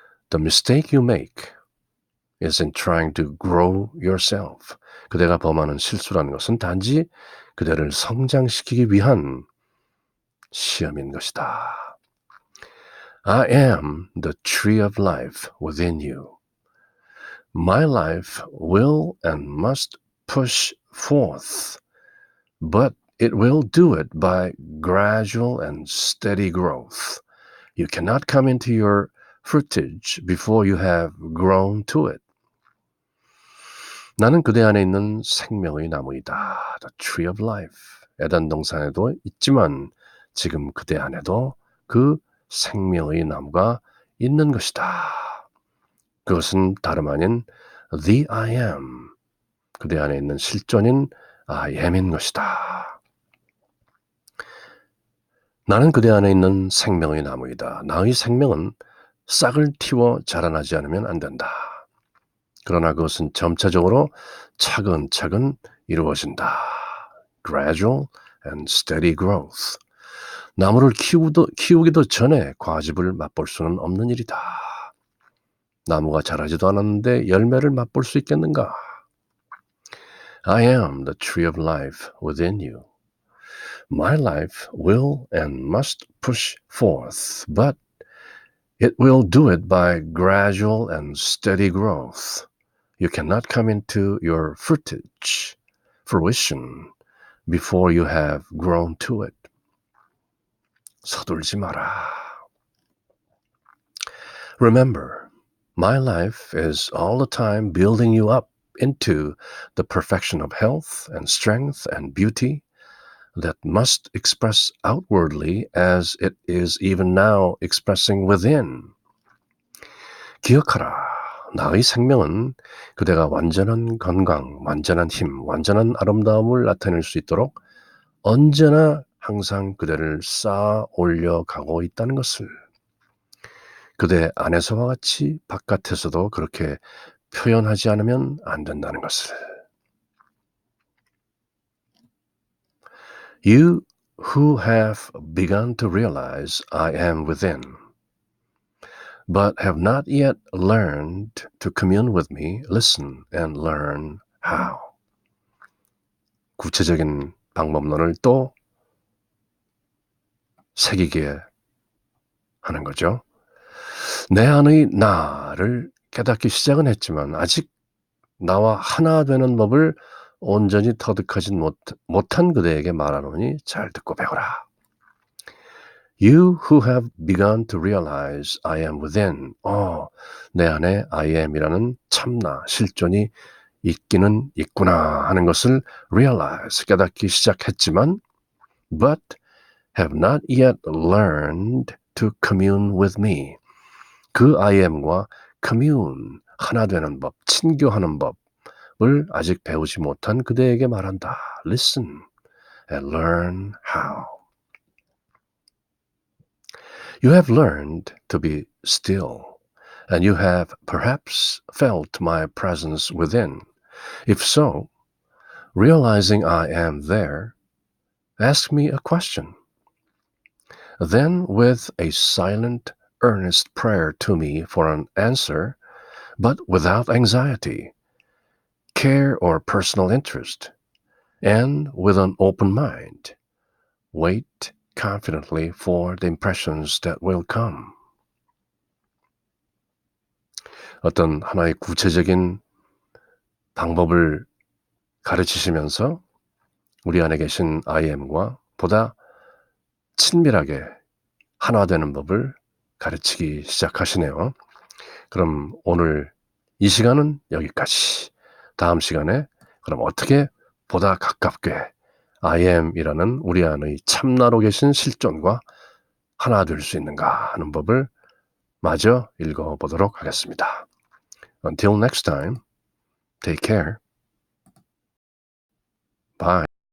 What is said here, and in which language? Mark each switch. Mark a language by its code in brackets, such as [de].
[en] The mistake you make is in trying to grow yourself. [ko] 그대가 범하는 실수라는 것은 단지 그대를 성장시키기 위한 시험인 것이다. [en] I am the tree of life within you. My life will and must push forth, but it will do it by gradual and steady growth. You cannot come into your fruitage before you have grown to it. [ko] 나는 그대 안에 있는 생명의 나무이다. [en] The tree of life. [ko] 에덴 동산에도 있지만 지금 그대 안에도 그 생명의 나무가 있는 것이다. 그것은 다름 아닌 the I am. 그대 안에 있는 실존인 I am인 것이다. 나는 그대 안에 있는 생명의 나무이다. 나의 생명은 싹을 틔워 자라나지 않으면 안 된다. 그러나 그것은 점차적으로 차근차근 이루어진다. [en] Gradual and steady growth. [ko] 나무를 키우기도 전에 과즙을 맛볼 수는 없는 일이다. 나무가 자라지도 않았는데 열매를 맛볼 수 있겠는가? [en] I am the tree of life within you. My life will and must push forth, but it will do it by gradual and steady growth. You cannot come into your fruition before you have grown to it. [ko] 서둘지 마라. [en] Remember, my life is all the time building you up into the perfection of health and strength and beauty that must express outwardly as it is even now expressing within. [ko] 기억하라. 나의 생명은 그대가 완전한 건강, 완전한 힘, 완전한 아름다움을 나타낼 수 있도록 언제나 항상 그대를 쌓아 올려가고 있다는 것을. 그대 안에서와 같이 바깥에서도 그렇게 표현하지 않으면 안 된다는 것을. [en] You who have begun to realize I am within, but have not yet learned to commune with me, listen and learn how. [ko] 구체적인 방법론을 또 새기게 하는 거죠. 내 안의 나를 깨닫기 시작은 했지만 아직 나와 하나 되는 법을 온전히 터득하진 못한 그대에게 말하노니 잘 듣고 배우라. [en] You who have begun to realize I am within. [ko] 내 안에 I am이라는 참나, 실존이 있기는 있구나 하는 것을 realize, 깨닫기 시작했지만 [en] but have not yet learned to commune with me. [ko] 그 I am과 commune, 하나 되는 법, 친교하는 법을 아직 배우지 못한 그대에게 말한다. [en] Listen and learn how. You have learned to be still, and you have perhaps felt my presence within. If so, realizing I am there, ask me a question. Then, with a silent, earnest prayer to me for an answer, but without anxiety, care, or personal interest, and with an open mind, wait confidently for the impressions that will come. [ko] 어떤 하나의 구체적인 방법을 가르치시면서 우리 안에 계신 I am과 보다 친밀하게 하나 되는 법을 가르치기 시작하시네요. 그럼 오늘 이 시간은 여기까지. 다음 시간에 그럼 어떻게 보다 가깝게 I am이라는 우리 안의 참나로 계신 실존과 하나 될 수 있는가 하는 법을 마저 읽어보도록 하겠습니다. [en] Until next time, take care. Bye.